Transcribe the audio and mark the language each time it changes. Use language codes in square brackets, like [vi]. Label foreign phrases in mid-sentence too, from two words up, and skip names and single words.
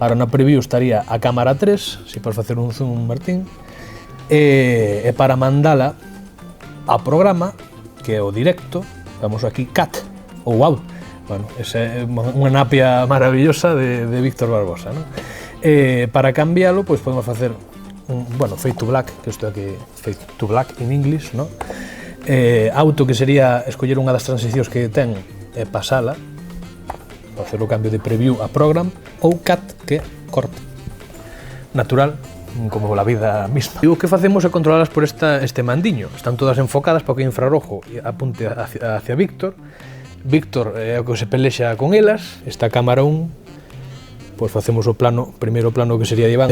[gl] Ahora na preview estaría a cámara 3, se podes facer un zoom, Martín, e para mandala a programa, que é o directo, vamos aquí, cat, ou out. Bueno, esa é unha napia maravillosa de Víctor Barbosa, non? Para cambiálo, pois podemos facer [en] fade to black, [gl] que isto é que [en] fade to black in English, [gl] no? Auto, que sería escoller unha das transicións que ten e pasala, facer o cambio de preview a program, ou cut, que corte. Natural, como a vida misma. E o que facemos é controlalas por este mandiño. [es] Están todas enfocadas para que o infrarrojo apunte hacia Víctor. [gl] Víctor é o que se pelexa con elas. Esta cámara 1, pois facemos o primeiro plano que sería de Iván.